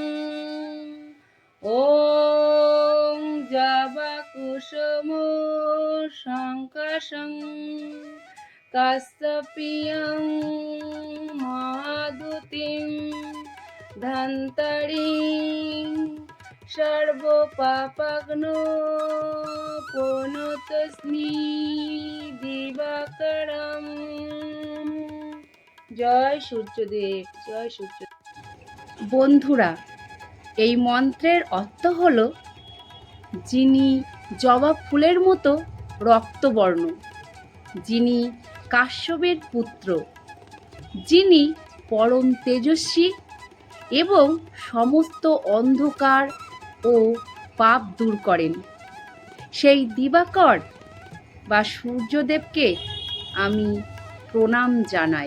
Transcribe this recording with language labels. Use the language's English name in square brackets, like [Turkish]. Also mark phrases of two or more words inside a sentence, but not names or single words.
[Sanskrit] ওং জবাকুসুম সংকাশং কাশ্যপিয়ং মহাদুতিং ধান্তারিং সর্বপাপঘ্নো প্রণতস্মি দিবাকরং। [Bangla] জয় সূর্যদেব, জয় সূর্য। বন্ধুরা, এই মন্ত্রের অর্থ হল, যিনি জবা ফুলের মতো রক্তবর্ণ, যিনি কাশ্যপের পুত্র, যিনি পরম তেজস্বী এবং সমস্ত অন্ধকার ও পাপ দূর করেন, সেই দিবাকর বা সূর্যদেবকে আমি প্রণাম জানাই।